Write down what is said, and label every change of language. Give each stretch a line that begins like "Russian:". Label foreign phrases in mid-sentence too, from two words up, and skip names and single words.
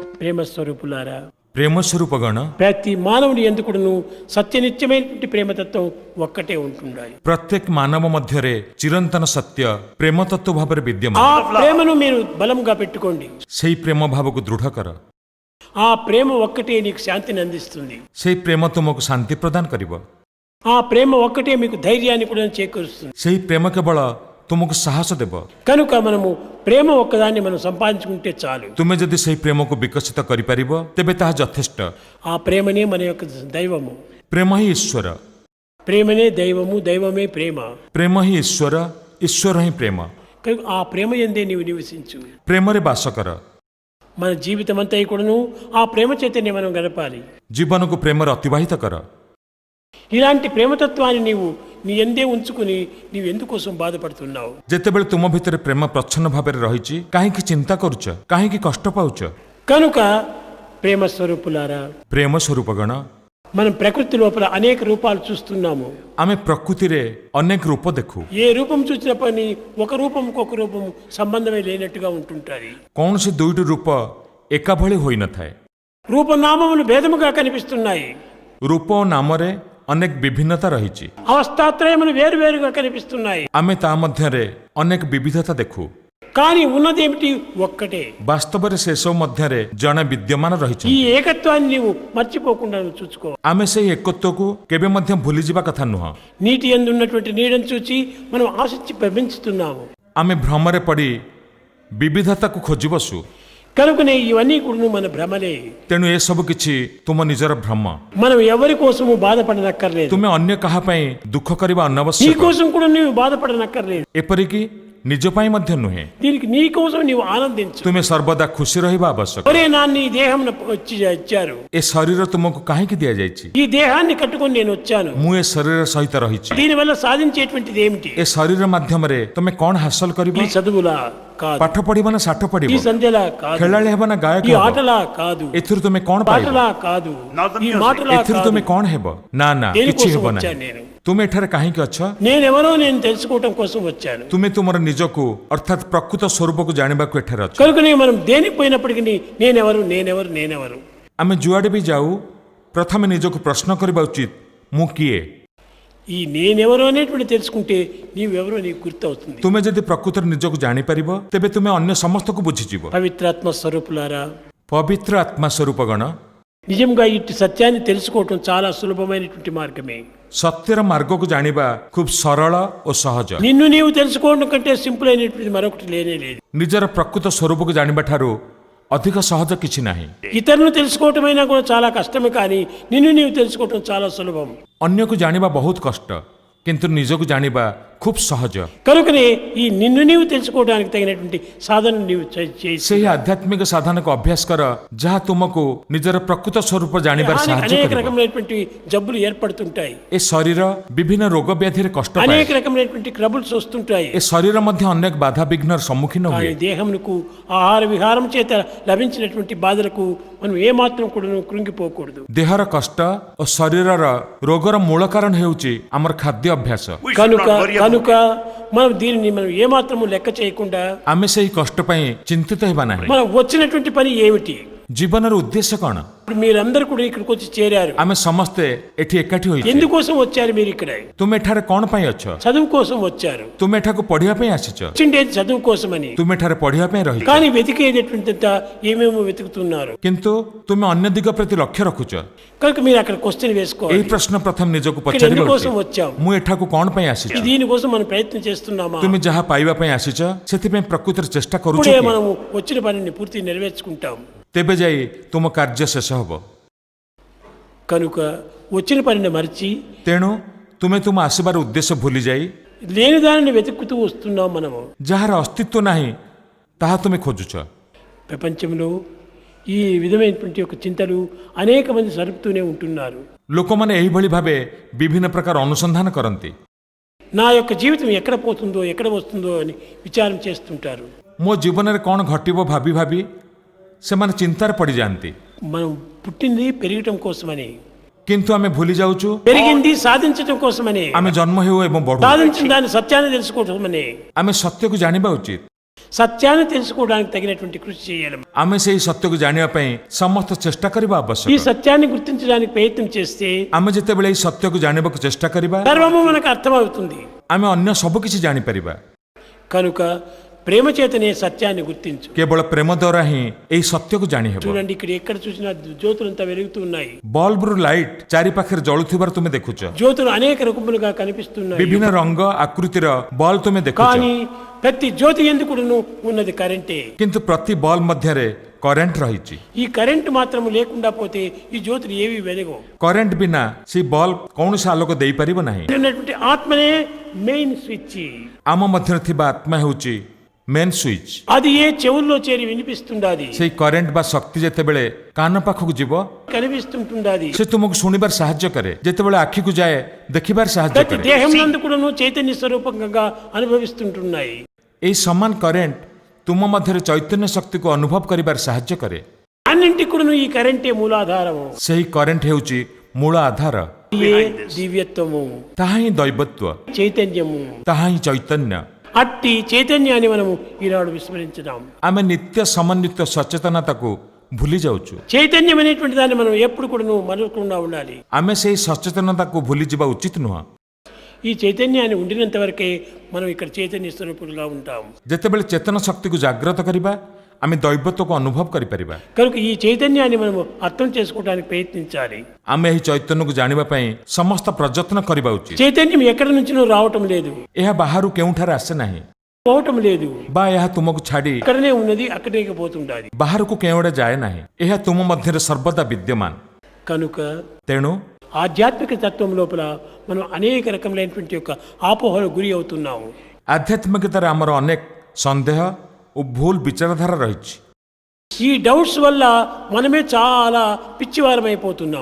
Telugu: ప్రేమ స్వరూపులారా, ప్రేమ స్వరూపగణ ప్రతి మానవుని ఎందుకును సత్యనిత్యమైనటువంటి ప్రేమతత్వం ఒక్కటే ఉంటుండాలి.
Odia: ପ୍ରତ୍ୟେକ ମାନବ ମଧ୍ୟରେ ଚିରନ୍ତନ ସତ୍ୟ ପ୍ରେମ ତତ୍ତ୍ୱ ଭାବରେ ବିଦ୍ୟମାନ।
Telugu: ఆ ప్రేమను మీరు బలంగా పెట్టుకోండి.
Odia: ସେହି ପ୍ରେମ ଭାବକୁ ଦୃଢ଼ କର।
Telugu: ఆ ప్రేమ ఒక్కటే నీకు శాంతిని అందిస్తుంది.
Odia: ସେହି ପ୍ରେମ ତୁମକୁ ଶାନ୍ତି ପ୍ରଦାନ କରିବ।
Telugu: ఆ ప్రేమ ఒక్కటే మీకు ధైర్యాన్ని కూడా చేకూరుస్తుంది.
Odia: ସେହି ప్ରେమ କେବଳ ତୁମକୁ ସାହସ ଦେବ।
Telugu: కనుక మనము ప్రేమ ఒక్కదాన్ని మనం సంపాదించుకుంటే చాలు.
Odia: ତୁମେ ଯଦି ସେହି ପ୍ରେମକୁ ବିକଶିତ କରିପାରିବ ତେବେ ତାହା ଯଥେଷ୍ଟ।
Telugu: ఆ ప్రేమనే మన యొక్క దైవము.
Odia: ପ୍ରେମ ହିଁ ଈଶ୍ୱର।
Telugu: ప్రేమనే దైవము, దైవమే ప్రేమ.
Odia: ପ୍ରେମ ହିଁ ଈଶ୍ୱର, ଈଶ୍ୱର ହିଁ ପ୍ରେమ।
Telugu: కనుక ఆ ప్రేమ యందే నీవు నివసించు.
Odia: ପ୍ରେମରେ ବାସ କର।
Telugu: మన జీవితం అంతా కూడాను ఆ ప్రేమ చేతనే మనం గడపాలి.
Odia: ଜୀବନକୁ ପ୍ରେମରେ ଅତିବାହିତ କର।
Telugu: ఇలాంటి ప్రేమతత్వాన్ని నీవు నీ ఎందే ఉంచుకుని నీవు ఎందుకోసం బాధపడుతున్నావు?
Odia: ଯେତେବେଳେ ତୁମ ଭିତରେ ପ୍ରେମ ପ୍ରଚ୍ଛନ୍ନ ଭାବରେ ରହିଛି କାହିଁକି ଚିନ୍ତା କରୁଛ, କାହିଁକି କଷ୍ଟ ପାଉଛ?
Telugu: కనుక ప్రేమ స్వరూపులారా,
Odia: ପ୍ରେମ ସ୍ୱରୂପଗଣ
Telugu: మనం ప్రకృతి లోపల అనేక రూపాలు చూస్తున్నాము.
Odia: ଆମେ ପ୍ରକୃତିରେ ଅନେକ ରୂପ ଦେଖୁ।
Telugu: ఏ రూపం చూసిన పని ఒక రూపం ఒక రూపం సంబంధమే లేనట్టుగా ఉంటుంటాయి.
Odia: କୌଣସି ଦୁଇଟି ରୂପ ଏକା ଭଳି ହୋଇନଥାଏ।
Telugu: రూపనామములు భేదముగా కనిపిస్తున్నాయి.
Odia: ରୂପ ଓ ନାମରେ ଅନେକ ବିଭିନ୍ନତା ରହିଛି।
Telugu: అవస్థాత్రయములు వేరువేరుగా కనిపిస్తున్నాయి.
Odia: ଆମେ ତା ମଧ୍ୟରେ ଅନେକ ବିବିଧତା ଦେଖୁ।
Telugu: కానీ ఉన్నదేమిటి? ఒక్కటే.
Odia: ବାସ୍ତବରେ ସେସବୁ ମଧ୍ୟରେ ଜଣେ ବିଦ୍ୟମାନ
Telugu: ఈ
Odia: ରହିଛନ୍ତି।
Telugu: ఏకత్వాన్ని నీవు మర్చిపోకుండా నువ్వు చూసుకో.
Odia: ଆମେ ସେହି ଏକତ୍ୱକୁ କେବେ ମଧ୍ୟ ଭୁଲିଯିବା କଥା ନୁହଁ।
Telugu: నీటి యందు ఉన్నటువంటి నీడను చూచి మనం ఆశించి పెంచుతున్నాము.
Odia: ଆମେ ଭ୍ରମରେ ପଡ଼ି ବିବିଧତାକୁ ଖୋଜି ବସୁ।
Telugu: కనుకనే ఇవన్నీ కూడా మన భ్రమలే.
Odia: ତେଣୁ ଏସବୁ କିଛି ତୁମ ନିଜର ଭ୍ରମ।
Telugu: మనం ఎవరి కోసము బాధపడనక్కర్లేదు.
Odia: ତୁମେ ଅନ୍ୟ କାହା ପାଇଁ ଦୁଃଖ କରିବା
Telugu: నీ
Odia: ଅନାବଶ୍ୟକ।
Telugu: కోసం కూడా నీవు బాధపడనక్కర్లేదు.
Odia: ଏପରିକି ନିଜ ପାଇଁ ମଧ୍ୟ ନୁହେଁ।
Telugu: దీనికి నీ కోసం నీవు ఆనందించు.
Odia: ତୁମେ ସର୍ବଦା ଖୁସି ରହିବା ଆବଶ୍ୟକ।
Telugu: ఒరే నాన్న ఈ దేహం వచ్చి ఇచ్చారు.
Odia: ଏ ଶରୀର ତୁମକୁ କାହିଁକି ଦିଆଯାଇଛି?
Telugu: ఈ దేహాన్ని కట్టుకొని నేను వచ్చాను.
Odia: ମୁଁ ଏ ଶରୀର ସହିତ ରହିଛି।
Telugu: దీనివల్ల సాధించేటువంటిది ఏమిటి?
Odia: ଏ ଶରୀର ମାଧ୍ୟମରେ ତମେ କଣ ହାସଲ କରିବ?
Telugu: ఈ చదువులా కాదు,
Odia: ପାଠ ପଢିବ ନା ସାଠ
Telugu: ఈ
Odia: ପଢିବ?
Telugu: సంధ్యలా కాదు,
Odia: ଖେଳାଳି ହେବ ନା ଗାୟକ
Telugu: ఈ
Odia: ହେବ?
Telugu: ఆటలా కాదు,
Odia: ଏଥିରୁ ତୁମେ କଣ ପାଇବ?
Telugu: పాటలా కాదు, ఈ మాటలా
Odia: ଏଥିରୁ
Telugu: కాదు.
Odia: ତୁମେ କଣ ହେବ? ନା ନା, କିଛି
Telugu: దేనికోసం
Odia: ହେବ
Telugu: వచ్చాను
Odia: ନାହିଁ।
Telugu: నేను?
Odia: ତୁମେ ଏଠାରେ କାହିଁକି ଅଛ?
Telugu: నేనెవరో నేను తెలుసుకోవటం కోసం వచ్చాను.
Odia: ତୁମେ ତୁମର ନିଜକୁ ଅର୍ଥାତ୍ ପ୍ରକୃତ ସ୍ୱରୂପକୁ ଜାଣିବାକୁ ଏଠାରେ ଅଛ।
Telugu: కనుకనే మనం దేనికి పోయినప్పటికీ నేనెవరు నేనెవరు నేనెవరు
Odia: ଆମେ ଯୁଆଡ଼େ ବି ଯାଉ ପ୍ରଥମେ ନିଜକୁ ପ୍ରଶ୍ନ କରିବା ଉଚିତ, ମୁଁ କିଏ?
Telugu: ఈ నేనెవరు అనేటువంటి తెలుసుకుంటే నీవెవరో నీకు గుర్తవుతుంది.
Odia: ତୁମେ ଯଦି ପ୍ରକୃତରେ ନିଜକୁ ଜାଣିପାରିବ ତେବେ ତୁମେ ଅନ୍ୟ ସମସ୍ତଙ୍କୁ ବୁଝିଯିବ।
Telugu: పవిత్రాత్మ స్వరూపులారా,
Odia: ପବିତ୍ର ଆତ୍ମା ସ୍ୱରୂପଗଣ
Telugu: నిజంగా ఇటు సత్యాన్ని తెలుసుకోవటం చాలా సులభమైనటువంటి మార్గమే.
Odia: ସତ୍ୟର ମାର୍ଗକୁ ଜାଣିବା ଖୁବ୍ ସରଳ ଓ ସହଜ।
Telugu: నిన్ను నీవు తెలుసుకోవడం కంటే సింపుల్ అయినటువంటి మరొకటి లేనే లేదు.
Odia: ନିଜର ପ୍ରକୃତ ସ୍ୱରୂପକୁ ଜାଣିବା ଠାରୁ ଅଧିକ ସହଜ କିଛି ନାହିଁ।
Telugu: ఇతరులను తెలుసుకోవటమైనా కూడా చాలా కష్టమే, కానీ నిన్ను నీవు తెలుసుకోవటం చాలా సులభం.
Odia: ଅନ୍ୟକୁ ଜାଣିବା ବହୁତ କଷ୍ଟ, କିନ୍ତୁ ନିଜକୁ ଜାଣିବା ଖୁବ୍ ସହଜ।
Telugu: కనుకనే ఈ నిన్ను నీవు తెలుసుకోవడానికి తగినటువంటి సాధన నీవు చేసి
Odia: ସେହି ଆଧ୍ୟାତ୍ମିକ ସାଧନାକୁ ଅଭ୍ୟାସ କର ଯାହା ତୁମକୁ ନିଜର ପ୍ରକୃତ ସ୍ୱରୂପ ଜାଣିବାରେ ସାହାଯ୍ୟ
Telugu: అనేక
Odia: କରିବ।
Telugu: రకమైనటువంటి జబ్బులు ఏర్పడుతుంటాయి.
Odia: ଏ ଶରୀର ବିଭିନ୍ନ ରୋଗ ବ୍ୟାଧିରେ କଷ୍ଟ ପାଏ।
Telugu: అనేక రకమైనటువంటి ట్రబుల్స్ వస్తుంటాయి.
Odia: ଏ ଶରୀର ମଧ୍ୟ ଅନେକ ବାଧା ବିଘ୍ନର ସମ୍ମୁଖୀନ ହୁଏ।
Telugu: కానీ దేహమునకు ఆహార విహారం చేత లభించినటువంటి బాధలకు మనం ఏమాత్రం కూడా కృంగిపోకూడదు.
Odia: ଦେହର କଷ୍ଟ ଓ ଶରୀରର ରୋଗର ମୂଳ କାରଣ ହେଉଛି ଆମର ଖାଦ୍ୟ ଅଭ୍ୟାସ।
Telugu: కనుక మనం దీనిని మనం ఏమాత్రము లెక్క చేయకుండా
Odia: ଆମେ ସେହି କଷ୍ଟ ପାଇଁ ଚିନ୍ତିତ ହେବା ନାହିଁ।
Telugu: మనం వచ్చినటువంటి పని ఏమిటి?
Odia: ଜୀବନର ଉଦ୍ଦେଶ୍ୟ କ'ଣ?
Telugu: ఇప్పుడు మీరందరూ కూడా ఇక్కడికి వచ్చి చేరారు.
Odia: ଆମେ ସମସ୍ତେ ଏଠି ଏକାଠି ହୋଇଛୁ।
Telugu: ఎందుకోసం వచ్చారు మీరు ఇక్కడ?
Odia: ତୁମେ ଏଠାରେ କ'ଣ ପାଇଁ ଅଛ?
Telugu: చదువు కోసం వచ్చారు.
Odia: ତୁମେ ଏଠାକୁ పଢିବା ପାଇଁ ଆସିଛ।
Telugu: వచ్చిండేది చదువు కోసమని,
Odia: ତୁମେ ଏଠାରେ ପଢିବା ପାଇଁ ରହିଛ।
Telugu: కానీ వెతికేటటువంటి ఏమేమో వెతుకుతున్నారు.
Odia: କିନ୍ତୁ ତୁମେ ଅନ୍ୟ ଦିଗ ପ୍ରତି ଲକ୍ଷ୍ୟ ରଖୁଛ।
Telugu: కనుక మీరు అక్కడ క్వశ్చన్
Odia: ଏହି
Telugu: వేసుకోవాలి.
Odia: ପ୍ରଶ୍ନ ପ୍ରଥମେ ନିଜକୁ
Telugu: ఇక్కడ
Odia: ପଚାରିବା
Telugu: ఎందుకోసం
Odia: ଉଚିତ।
Telugu: వచ్చాం?
Odia: ମୁଁ ଏଠାକୁ କ'ଣ ପାଇଁ ଆସିଛି?
Telugu: దీనికోసం మనం ప్రయత్నం చేస్తున్నామా?
Odia: ତୁମେ ଯାହା ପାଇବା ପାଇଁ ଆସିଛ ସେଥିପାଇଁ ପ୍ରକୃତରେ ଚେଷ୍ଟା କରୁଛ
Telugu: ఇప్పుడే
Odia: କି?
Telugu: మనము వచ్చిన పనిని పూర్తి నెరవేర్చుకుంటాం.
Odia: ତେବେ ଯାଇ ତୁମ କାର୍ଯ୍ୟ ଶେଷ ହେବ।
Telugu: కనుక వచ్చిన పనిని మరిచి
Odia: ତେଣୁ ତୁମେ ତୁମ ଆସିବାର ଉଦ୍ଦେଶ୍ୟ ଭୁଲି ଯାଇ
Telugu: లేని దానిని వెతుకుతూ వస్తున్నాం. మనము
Odia: ଯାହାର ଅସ୍ତିତ୍ୱ ନାହିଁ ତାହା ତୁମେ ଖୋଜୁଛ।
Telugu: ప్రపంచంలో ఈ విధమైనటువంటి ఒక చింతలు అనేక మంది సరుపుతూనే ఉంటున్నారు.
Odia: ଲୋକମାନେ ଏହିଭଳି ଭାବେ ବିଭିନ୍ନ ପ୍ରକାର ଅନୁସନ୍ଧାନ କରନ୍ତି।
Telugu: నా యొక్క జీవితం ఎక్కడ పోతుందో ఎక్కడ వస్తుందో అని విచారం చేస్తుంటారు.
Odia: ମୋ ଜୀବନରେ କ'ଣ ଘଟିବ ଭାବି ଭାବି ସେମାନେ ଚିନ୍ତାରେ ପଡ଼ିଯାଆନ୍ତି।
Telugu: మనం పుట్టింది పెరగటం కోసమని,
Odia: କିନ୍ତୁ ଆମେ ଭୁଲି ଯାଉଛୁ
Telugu: పెరిగింది సాధించటం కోసమని,
Odia: ଆମେ ଜନ୍ମ ହେଉ ଏବଂ ବଢୁ।
Telugu: సాధించిన దాని సత్యాన్ని తెలుసుకోవటమని.
Odia: ଆମେ ସତ୍ୟକୁ ଜାଣିବା ଉଚିତ।
Telugu: సత్యాన్ని తెలుసుకోవడానికి తగినటువంటి కృషి చేయాలి.
Odia: ଆମେ ସେହି ସତ୍ୟକୁ ଜାଣିବା ପାଇଁ ସମସ୍ତ ଚେଷ୍ଟା କରିବା
Telugu: ఈ
Odia: ଆବଶ୍ୟକ.
Telugu: సత్యాన్ని గుర్తించడానికి ప్రయత్నం చేస్తే
Odia: ଆମେ ଯେତେବେଳେ ଏହି ସତ୍ୟକୁ ଜାଣିବାକୁ ଚେଷ୍ଟା କରିବା
Telugu: సర్వము మనకు అర్థమవుతుంది.
Odia: ଆମେ ଅନ୍ୟ ସବୁ କିଛି ଜାଣିପାରିବା.
Telugu: కనుక ప్రేమ చేతనే సత్యాన్ని గుర్తించు.
Odia: କେବଳ ପ୍ରେମ ଦ୍ୱାରା ହିଁ ଏହି ସତ୍ୟକୁ ଜାଣିହେବ.
Telugu: చూడండి, ఇక్కడ ఎక్కడ చూసినా జ్యోతులంతా వెలుగుతూ ఉన్నాయి.
Odia: ବଲ୍ବରୁ ଲାଇଟ୍ ଚାରି ପାଖରେ ଜଳୁଥିବାର ତୁମେ ଦେଖୁଛ.
Telugu: జ్యోతులు అనేక రకములుగా కనిపిస్తున్నాయి.
Odia: ବିଭିନ୍ନ ରଙ୍ଗ ఆకృତିର ବଲ୍ ତୁମେ ଦେଖୁଛ.
Telugu: కానీ ప్రతి జ్యోతి ఎందుకును ఉన్నది కరెంటే.
Odia: କିନ୍ତୁ ପ୍ରତି ବଲ୍ ମଧ୍ୟରେ କରେଣ୍ଟ ରହିଛି.
Telugu: ఈ కరెంట్ మాత్రం లేకుండా పోతే ఈ జ్యోతులు ఏవి వెలగవు.
Odia: କରେଣ୍ଟ ବିନା ସେହି ବଲ୍ବ କୌଣସି ଆଲୋକ ଦେଇପାରିବ ନାହିଁ.
Telugu: ఉన్నటువంటి ఆత్మనే
English: main switch.
Odia: ଆମ ମଧ୍ୟରେ ଥିବା ଆତ୍ମା ହେଉଛି
English: main switch.
Telugu: అది ఏ చెవుల్లో చేరి వినిపిస్తుండాది,
Odia: ସେହି କରେଣ୍ଟ ବା ଶକ୍ତି ଯେତେବେଳେ କାନ ପାଖକୁ ଯିବ
Telugu: కనిపిస్తుంటుండాది.
Odia: ସେ ତୁମକୁ ଶୁଣିବାର ସାହାଯ୍ୟ କରେ. ଯେତେବେଳେ ଆଖିକୁ ଯାଏ ଦେଖିବାର ସାହାଯ୍ୟ
Telugu: ప్రతి
Odia: କରେ.
Telugu: దేహం నందు కూడాను చైతన్య స్వరూపంగా అనుభవిస్తుంటున్నాయి.
Odia: ଏହି ସମାନ କରେଣ୍ଟ ତୁମ ମଧ୍ୟରେ ଚୈତନ୍ୟ ଶକ୍ତିକୁ ଅନୁଭବ କରିବାର ସାହାଯ୍ୟ କରେ.
Telugu: అన్నింటి కూడాను ఈ కరెంటే మూలాధారము.
Odia: ସେହି କରେଣ୍ଟ ହେଉଛି ମୂଳ ଆଧାର.
Telugu: ఇదే దివ్యత్వము,
Odia: ତାହା ହିଁ ଦୈବତ୍ୱ,
Telugu: చైతన్యము.
Odia: ତାହା ହିଁ ଚୈତନ୍ୟ.
Telugu: అట్టి చైతన్యాన్ని మనము ఈనాడు విస్మరించుదాం.
Odia: ଆମେ ନିତ୍ୟ ସମନ୍ୱିତ ସଚେତନତାକୁ ଭୁଲି ଯାଉଛୁ.
Telugu: చైతన్యం అనేటువంటి దాన్ని మనం ఎప్పుడు కూడాను మరవకుండా ఉండాలి.
Odia: ଆମେ ସେହି ସଚେତନତାକୁ ଭୁଲିଯିବା ఉଚିତ ନୁହଁ.
Telugu: ఈ చైతన్యాన్ని ఉండినంత వరకే మనం ఇక్కడ చైతన్య స్వరూపులుగా ఉంటాం.
Odia: ଯେତେବେଳେ ଚେତନ ଶକ୍ତିକୁ ଜାଗ୍ରତ କରିବା ଆମେ ଦୈବତ୍ୱକୁ ଅନୁଭବ କରିପାରିବା.
Telugu: కనుక ఈ చైతన్యాన్ని మనం అర్థం చేసుకోవడానికి ప్రయత్నించాలి.
Odia: ଆମେ ଏହି ଚୈତନ୍ୟକୁ ଜାଣିବା ପାଇଁ ସମସ୍ତ ପ୍ରଯତ୍ନ କରିବା ଉଚିତ.
Telugu: చైతన్యం ఎక్కడి నుంచినో రావటం లేదు,
Odia: ଏହା ବାହାରୁ କେଉଁଠାରେ ଆସେ ନାହିଁ
Telugu: పోవటం లేదు.
Odia: ବା ଏହା ତୁମକୁ ଛାଡ଼ି
Telugu: ఇక్కడనే ఉన్నది, అక్కడే పోతుండాలి.
Odia: ବାହାରକୁ କେଉଁଆଡ଼େ ଯାଏ ନାହିଁ. ଏହା ତୁମ ମଧ୍ୟରେ ସର୍ବଦା ବିଦ୍ୟମାନ.
Telugu: కనుక
Odia: ତେଣୁ
Telugu: ఆధ్యాత్మిక తత్వం లోపల మనం అనేక రకములైనటువంటి యొక్క ఆపోహలు గురి అవుతున్నాము.
Odia: ଆଧ୍ୟାତ୍ମିକତାରେ ଆମର ଅନେକ ସନ୍ଦେହ ଓ ଭୁଲ ବିଚାରଧାରା ରହିଛି.
Telugu: ఈ డౌట్స్ వల్ల మనమే చాలా పిచ్చివారమైపోతున్నాం.